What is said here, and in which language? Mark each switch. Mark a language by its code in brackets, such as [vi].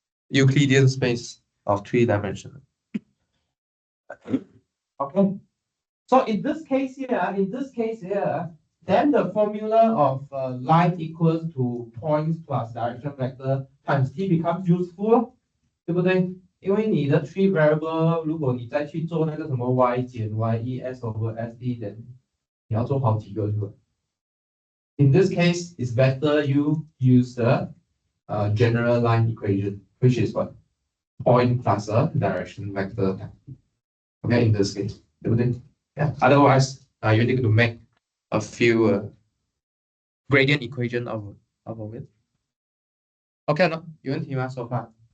[en] Euclidean space of 3-dimensional. Okay. So in this case here, then the formula of line equals to points plus direction vector times t becomes useful, [zh] 对不对？因为你的 three variable， 如果你再去做那个什么 y 减 y s over s d， then 你要做好几个，是吧？ [en] In this case, it's better you use the general line equation, which is what? Point plus a direction vector. Okay, in this case, [zh] 对不对？ [en] Yeah. Otherwise, you need to make a few gradient equation of it. Okay, no? [zh] 有问题吗 [en] so far?